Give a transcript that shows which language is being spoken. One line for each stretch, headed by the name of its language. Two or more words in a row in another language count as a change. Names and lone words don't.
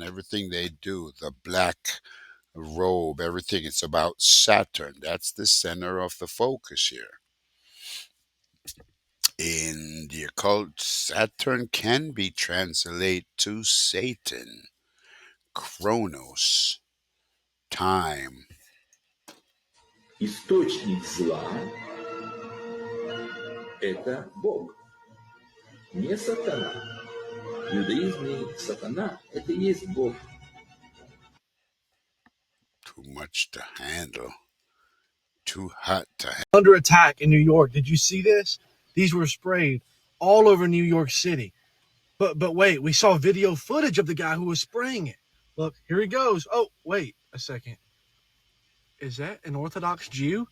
English: Everything they do, the black robe, everything, it's about Saturn. That's the center of the focus here. In the occult, Saturn can be translated to Satan, Chronos, time.
Russian: Источник зла – это Бог, не сатана. يضيزني سطنا إتيس بو.
English: Too much to handle. Too hot to handle. Under attack in New York. Did you see this? These were sprayed all over New York City. But wait, we saw video footage of the guy who was spraying it. Look, here he goes. Oh, wait a second. Is that an Orthodox Jew?